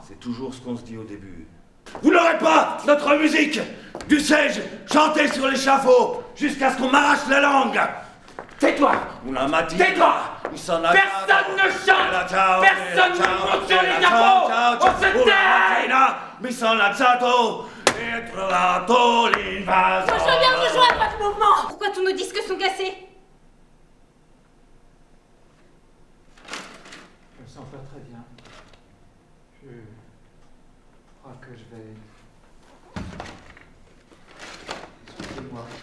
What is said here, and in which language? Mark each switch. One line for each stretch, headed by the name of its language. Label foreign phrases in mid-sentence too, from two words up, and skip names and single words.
French: c'est toujours ce qu'on se dit au début. Vous n'aurez pas notre musique! Du sais-je, chanter sur l'échafaud jusqu'à ce qu'on m'arrache la langue! Tais-toi! Tais-toi! Personne ne chante! Personne ne monte sur les capos! On se tait!
Italian: Mi sono alzato e trovato l'invaso.
French: Moi, je veux bien rejoindre votre mouvement. Pourquoi tous nos disques sont cassés? Je me sens pas très bien. Je crois que je vais... Excusez-moi.